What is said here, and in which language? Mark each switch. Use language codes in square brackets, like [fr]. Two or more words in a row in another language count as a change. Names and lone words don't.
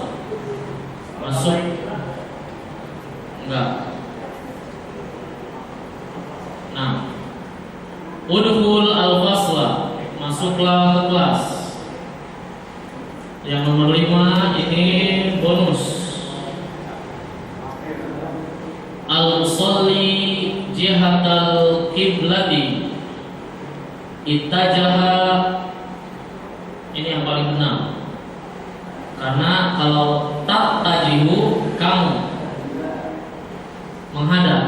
[id] Masuk. Enggak. [ar] Nah, udkhul al-fasla. [id] Masuklah ke kelas. Yang nomor 5 ini bonus. [ar] Al-musalli jihatal kiblati ittajaha. [id] Ini yang paling benar. Karena kalau [ar] tak tajihu, [id] kamu menghadap.